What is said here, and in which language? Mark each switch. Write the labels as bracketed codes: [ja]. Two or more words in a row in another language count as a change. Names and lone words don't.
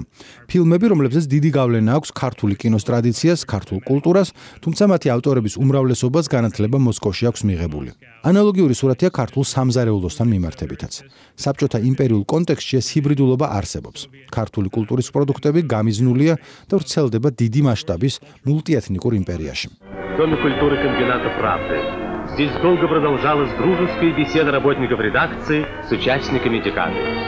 [ka] ფილმები, რომლებსაც დიდი გავლენა აქვს ქართული კინოს ტრადიციას, ქართულ კულტურას, თუმცა მათი ავტორების უმრავლესობას განათლება მოსკოვში აქვს მიღებული. ანალოგიური სურათია ქართულ სამზარეულოსთან მიმართებითაც. საბჭოთა იმპერიულ კონტექსტში ეს კულტურის ჰიბრიდულობა არსებობს. ქართული კულტურის პროდუქტები გამიზნულია და ვრცელდება დიდი მასშტაბის მულტიэтнიკურ იმპერიაში. [ru] Доме культуры комбината «Правды». Здесь долго продолжалась дружеская беседа работников редакции с участниками декады.